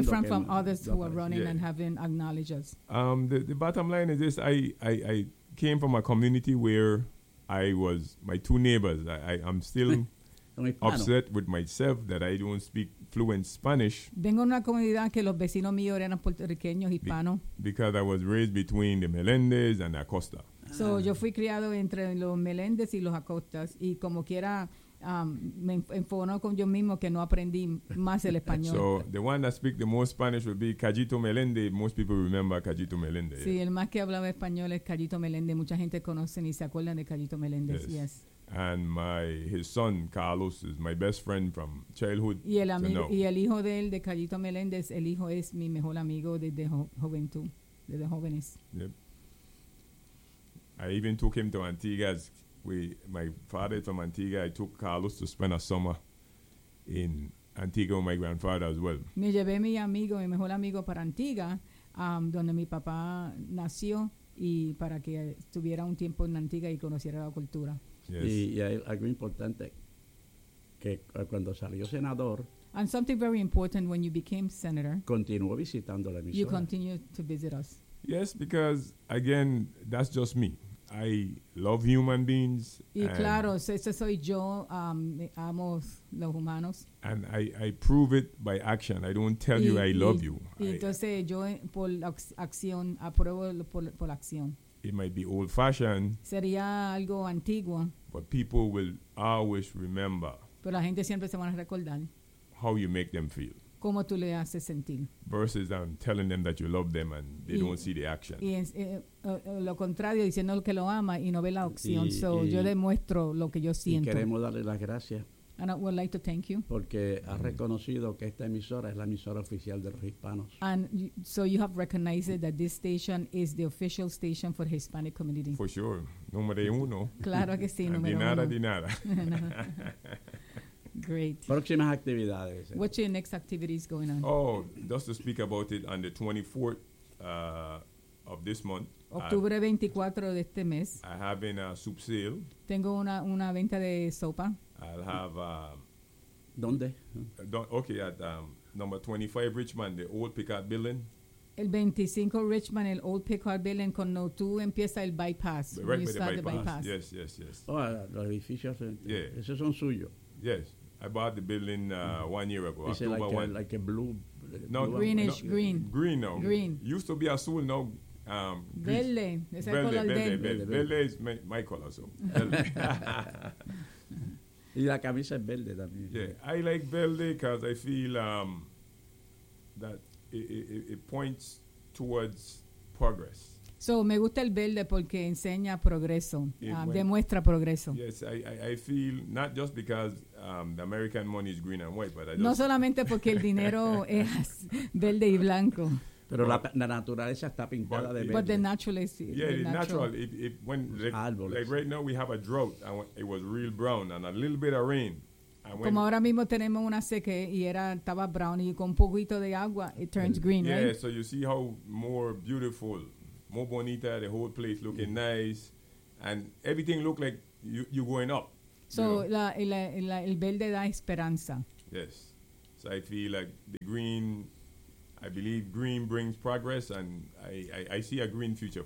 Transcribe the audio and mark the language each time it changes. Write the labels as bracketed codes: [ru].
[en] Different from others who are running and haven't acknowledged us. The bottom line is this: I came from a community where I was my two neighbors. I'm still upset with myself that I don't speak fluent Spanish. [es] Vengo de una comunidad que los vecinos míos eran puertorriqueños hispanos. [en] Because I was raised between the Meléndez and Acosta. [es] So yo fui criado entre los Meléndez y los Acostas, y como quiera. Me enfono con yo mismo que no aprendí más el español. [en] So the one that speaks the most Spanish would be Cayito Melende. Most people remember Cayito Melende. [es] Sí, el más que hablaba español es Cayito Melende. Mucha gente conoce y se acuerdan de Cayito Melende. [en] Yes. And his son Carlos is my best friend from childhood. [es] Y el amigo y el hijo de él, de Cayito Melende, el hijo es mi mejor amigo desde juventud, desde jóvenes. [en] Yep. I even took him to Antigua's. My father from Antigua, I took Carlos to spend a summer in Antigua with my grandfather as well. [es] Me llevé mi amigo, mi mejor amigo para Antigua, donde mi papá nació, y para que estuviera un tiempo en Antigua y conociera la cultura. [en] Yes. [es] Y hay algo importante, que cuando salió senador. [en] And something very important when you became senator. [es] Continuó visitando la emisora. [en] You continue to visit us. Yes, because again, that's just me. I love human beings. [es] Y claro, ese soy yo, amo los humanos. [en] And I prove it by action. I don't tell you I love you. [es] Entonces yo por acción apruebo por acción. [en] It might be old fashioned. [es] Sería algo antiguo. [en] But people will always remember. [es] Pero la gente siempre se van a recordar. [en] How you make them feel. [es] Cómo tú le haces sentir. [en] Versus I'm telling them that you love them and they don't see the action. [es] Y es, lo contrario, diciendo que lo ama y no ve la acción. Yo demuestro lo que yo siento. Y queremos darle las gracias. [en] And I would like to thank you. [es] Porque has reconocido que esta emisora es la emisora oficial de los hispanos. [en] And so you have recognized that this station is the official station for the Hispanic community. For sure. [es] Número uno. Claro que sí, número uno. Di nada. [en] Great. [es] Próximas actividades. [en] What's your next activities going on? Oh, just to speak about it on the 24th of this month. [es] Octubre 24 de este mes. [en] I have a soup sale. [es] Tengo una venta de sopa. [en] I'll have [es] ¿dónde? [en] Okay, at number 25 Richmond, the old Picard building. [es] El 25 Richmond, el old Picard building, cuando tú empiezas el bypass. [en] Right by the bypass. Yes. [es] Oh, los edificios. [en] Yeah. [es] Esos son suyos. [en] Yes, I bought the building 1 year ago. Is it like a blue? No, greenish, no, green. Green, no. Green. Used to be azul, no. [es] Verde. [en] Verde is my color, so. [es] Y la camisa es verde también. [en] Yeah, I like verde because I feel that it points towards progress. [es] So, me gusta el verde porque enseña progreso, demuestra progreso. [en] Yes, I feel not just because the American money is green and white, but I just... [es] No solamente porque el dinero es verde y blanco. Pero la naturaleza está pintada de verde. [en] But the natural is... Yeah, the natural. It when like right now we have a drought, and it was real brown, and a little bit of rain. [es] Como ahora mismo tenemos una seque y estaba brown, y con un poquito de agua, [en] it turns green, yeah, right? Yeah, so you see how more beautiful... More bonita, the whole place looking nice, and everything look like you're going up. [es] So el verde da esperanza. [en] Yes. So I feel like the green, I believe green brings progress, and I see a green future.